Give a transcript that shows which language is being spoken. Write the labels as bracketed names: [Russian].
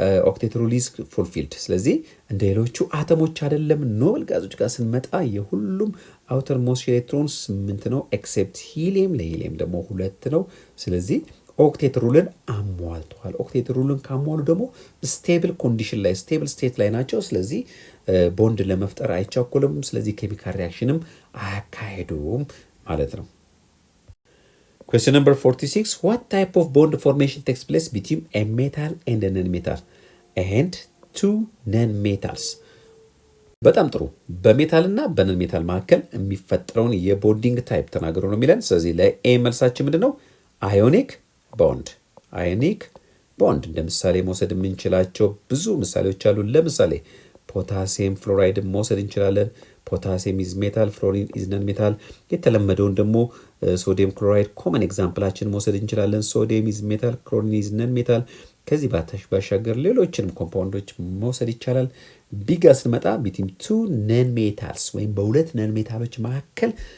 [English] ኦክቴት ሩል ኢዝ ፉልፊልድ። [Amharic] ስለዚህ እንደ ሌሎቹ አተሞች አይደለም። ኖብል ጋዞች ጋር ስንመጣ የሁሉም አውተር ሞስት ኤሌክትሮንስ 8 ነው ኤክሴፕት ሂሊየም። ለሂሊየም ደግሞ 2 ነው። ስለዚህ ኦክቴት ሩልን አሟልተዋል። ኦክቴት ሩልን ካሟሉ ደግሞ ስቴብል ኮንዲሽን ላይ ስቴብል ስቴት ላይ ናቸው። ስለዚህ ቦንድ ለመፍጠር አይቻኮልም። ስለዚህ ኬሚካል ሪያክሽንም አያካሄዱም ማለት ነው። [English] Question number 46. What type of bond formation takes place between a metal and a non-metal and two non-metals? [Amharic] በጣም ጥሩ። በሜታል እና በነን ሜታል መካከል የሚፈጠረውን የቦንዲንግ ታይፕ ተናገሩ ነው የሚለን። ስለዚህ ለኤ መልሳችን ምንድን ነው? አዮኒክ ቦንድ። አዮኒክ ቦንድ እንደ ምሳሌ መውሰድ የምንችላቸው ብዙ ምሳሌዎች አሉ። ለምሳሌ ፖታሲየም ፍሎራይድን መውሰድ እንችላለን። ፖታሲየም ኢዝ ሜታል፣ ፍሎሪን ኢዝ ነን ሜታል። የተለመደውን ደግሞ ሶዲየም ክሎራይድ ኮመን ኤግዛምፕላችን መውሰድ እንችላለን። ሶዲየም ኢዝ ሜታል፣ ክሎሪን ኢዝ ነን ሜታል። ከዚህ ባሻገር ሌሎችንም ኮምፓውንዶች መውሰድ ይቻላል። ቢጋ ስንመጣ ቢትዊን ቱ ነን ሜታልስ ወይም በሁለት ነን ሜታሎች መካከል